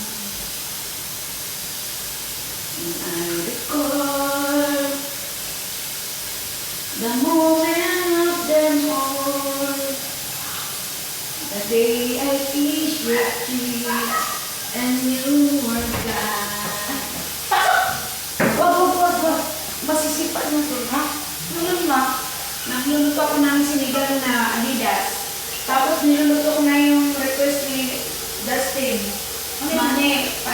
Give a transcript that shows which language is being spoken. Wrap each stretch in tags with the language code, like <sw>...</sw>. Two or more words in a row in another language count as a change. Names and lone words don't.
<en>and I recall the moment of them all. The day I kissed your cheeks and you were gone.</en> <tl>Wag. Masisipa na to, ha? Nulun ma. Nagluluto ako ng sinigang na Adidas. Tapos niluluto ko na yung request ni Dustin. Mani.</tl>